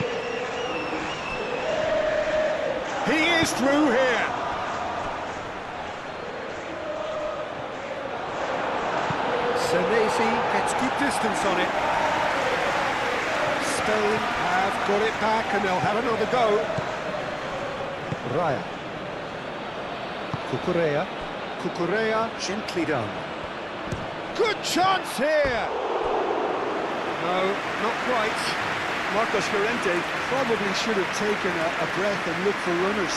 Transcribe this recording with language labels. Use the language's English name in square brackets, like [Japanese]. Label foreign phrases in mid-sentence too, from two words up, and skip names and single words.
[English] He is through here. Senesi Gets good distance on it. Spain have got it back and they'll have another go. Raya. Cucurella. Cucurella, gently done. Good chance here! No, not quite. Marcos Llorente probably should have taken a breath and looked for runners.